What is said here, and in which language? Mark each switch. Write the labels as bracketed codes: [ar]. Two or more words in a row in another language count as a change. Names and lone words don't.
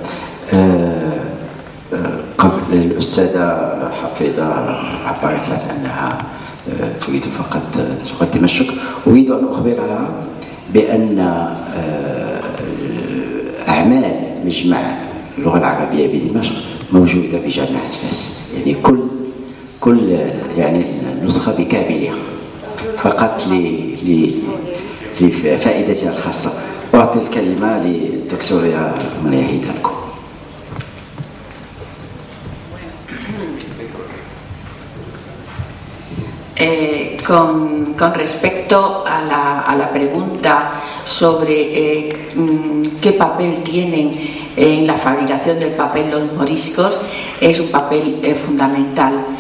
[ar] قبل الأستاذة حفيظة عبرت عن أنها تريد فقط تقدم الشكر، أريد أن أخبرها بأن أعمال مجمع اللغة العربية بدمشق موجودة بجامعة فاس، يعني كل يعني نسخة بكاملها، فقط لفائدتها الخاصة. أعطي الكلمة للدكتورة مريم هيدالكو. [es] Con respecto a la pregunta sobre qué papel tienen en la fabricación del papel los moriscos, es un papel fundamental.